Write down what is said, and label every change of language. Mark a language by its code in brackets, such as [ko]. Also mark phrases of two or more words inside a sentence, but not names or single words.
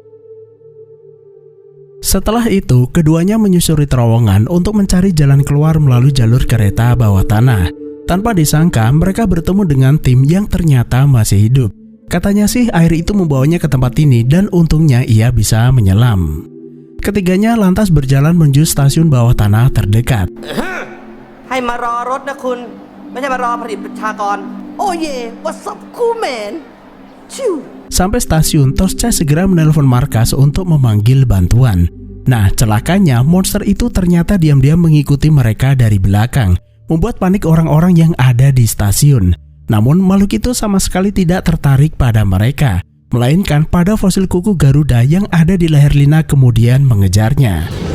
[id] Setelah itu, keduanya menyusuri terowongan untuk mencari jalan keluar melalui jalur kereta bawah tanah. Tanpa disangka, mereka bertemu dengan tim yang ternyata masih hidup. Katanya sih air itu membawanya ke tempat ini dan untungnya ia bisa menyelam. Ketiganya lantas berjalan menuju stasiun bawah tanah terdekat. [th] ให้มารอรถนะคุณ ไม่ใช่มารอผลิตประชากร [en] Oh yeah, what's up cool man? Ciu. [id] Sampai stasiun, Tosca segera menelpon markas untuk memanggil bantuan. Nah, celakanya monster itu ternyata diam-diam mengikuti mereka dari belakang, membuat panik orang-orang yang ada di stasiun. Namun makhluk itu sama sekali tidak tertarik pada mereka, melainkan pada fosil kuku Garuda yang ada di leher Lina kemudian mengejarnya.